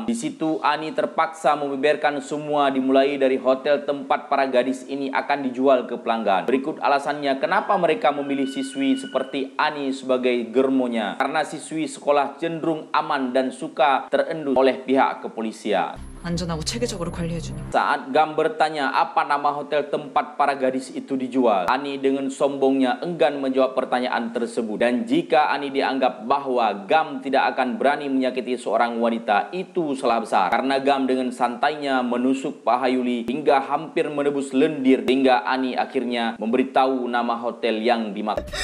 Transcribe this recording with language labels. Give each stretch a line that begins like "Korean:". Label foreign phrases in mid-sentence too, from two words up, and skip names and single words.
Indonesian: Di situ Ani terpaksa membeberkan semua, dimulai dari hotel tempat para gadis ini akan dijual ke pelanggan. Berikut alasannya kenapa mereka memilih siswi seperti Ani sebagai germonya. Karena siswi sekolah cenderung aman dan suka terendus oleh pihak kepolisian.
Korean: 안전하고 체계적으로 관리해주니.
Indonesian: Saat Gam bertanya apa nama hotel tempat para gadis itu dijual, Ani dengan sombongnya enggan menjawab pertanyaan tersebut. Dan jika Ani dianggap bahwa Gam tidak akan berani menyakiti seorang wanita, itu salah besar. Karena Gam dengan santainya menusuk paha Yuli hingga hampir menebus lendir, hingga Ani akhirnya memberitahu nama hotel yang dimaksud.